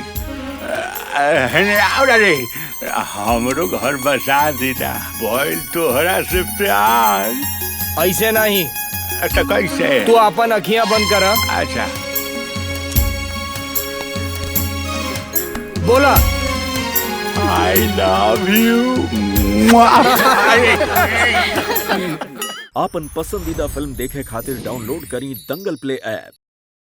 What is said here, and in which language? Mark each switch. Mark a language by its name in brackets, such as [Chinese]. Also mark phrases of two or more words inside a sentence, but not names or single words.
[Bhojpuri] रे हमरो घर बसा दीदा। बोल तोहरा से प्यार। ऐसे नहीं तो कैसे? तू अपन अखियां बंद करा। अच्छा बोला। [English] I love you। [Bhojpuri] आपन पसंदीदा फिल्म देखे खातिर डाउनलोड करी दंगल प्ले ऐप।